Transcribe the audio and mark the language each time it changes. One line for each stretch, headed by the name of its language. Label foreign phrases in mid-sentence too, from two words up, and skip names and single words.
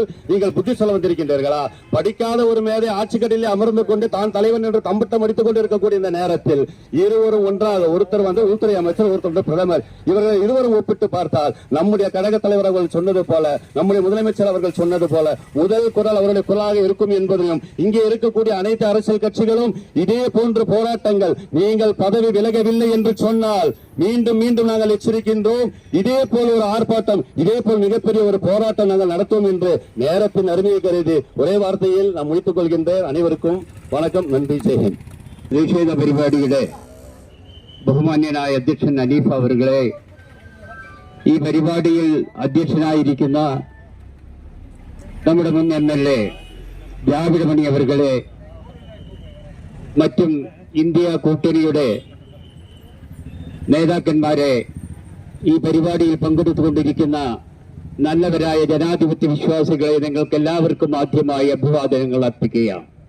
Tamil: நீங்கள் புத்தி சொல்ல வந்திருக்கின்றீர்களா? படிக்காத ஒரு மேதை ஆட்சிக்கட்டிலே அமர்ந்து கொண்டு தான் தலைவன் என்று தம்பட்டம் அடித்துக் கொண்டு இருக்கக்கூடிய இந்த நேரத்தில் இருவரும் ஒன்றாக ஒருத்தர் வந்து உள்துறை அமைச்சர், ஒருத்தர் வந்து பிரதமர், இவர்கள் இருவரும் ஒப்பிட்டு பார்த்தால் நம்முடைய கழக தலைவர் அவர்கள் சொன்னது போல, நம்முடைய முதலமைச்சர் அவர்கள் சொன்னது போல முதல் குரல் அவருடைய குரலாக இருக்கும் என்பதையும் இங்கே இருக்கக்கூடிய அனைத்து அரசியல் கட்சிகளும் இதே போன்ற போராட்டங்கள் நீங்கள் பதவி விலகவில்லை என்று சொன்னால் மீண்டும் மீண்டும் நாங்கள் எச்சரிக்கின்றோம். இதே போல் ஒரு ஆர்ப்பாட்டம், இதே போல் மிகப்பெரிய ஒரு போராட்டம் நாங்கள் நடத்துவோம் என்று நேரத்தின் அருமையை கருதி ஒரே வார்த்தையில் நான் முடித்துக் கொள்கின்றேன். அனைவருக்கும் வணக்கம், நன்றி, ஜெய் ஹிந்த்.
Malayalam: പ്രതിഷേധ പരിപാടിയുടെ ബഹുമാന്യനായ അധ്യക്ഷൻ അനീഫ് അവர்களே, ഈ പരിപാടിയിൽ അധ്യക്ഷനായിരിക്കുന്ന നമ്മുടെ മുൻ MLA ദ്രാവിഡമണി അവர்களே, മറ്റും ഇന്ത്യ കൂട്ടണിയുടെ നേതാക്കന്മാരെ, ഈ പരിപാടിയിൽ പങ്കെടുത്തുകൊണ്ടിരിക്കുന്ന നല്ലവരായ ജനാധിപത്യ വിശ്വാസികളെ, നിങ്ങൾക്ക് എല്ലാവർക്കും ആദ്യമായി അഭിവാദനങ്ങൾ അർപ്പിക്കുകയാണ്.